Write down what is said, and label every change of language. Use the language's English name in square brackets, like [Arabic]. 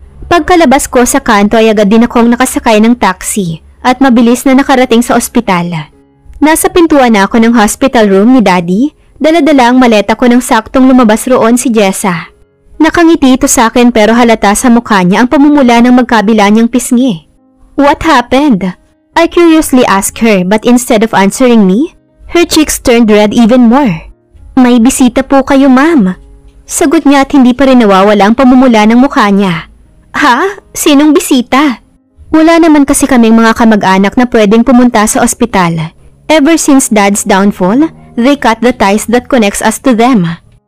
[Filipino] Pagkalabas ko sa kanto ay agad din akong nakasakay ng taxi at mabilis na nakarating sa ospital. Nasa pintuan na ako ng hospital room ni Daddy, dala-dala ang maleta ko nang saktong lumabas roon si Jessa. Nakangiti ito sa akin pero halata sa mukha niya ang pamumula ng magkabila niyang pisngi. [English] What happened? I curiously asked her but instead of answering me, her cheeks turned red even more. [Filipino] May bisita po kayo, ma'am. Sagot niya at hindi pa rin nawawala ang pamumula ng mukha niya. Ha? Sinong bisita? Wala naman kasi kaming mga kamag-anak na pwedeng pumunta sa ospital. [English] Ever since Dad's downfall, they cut the ties that connects us to them.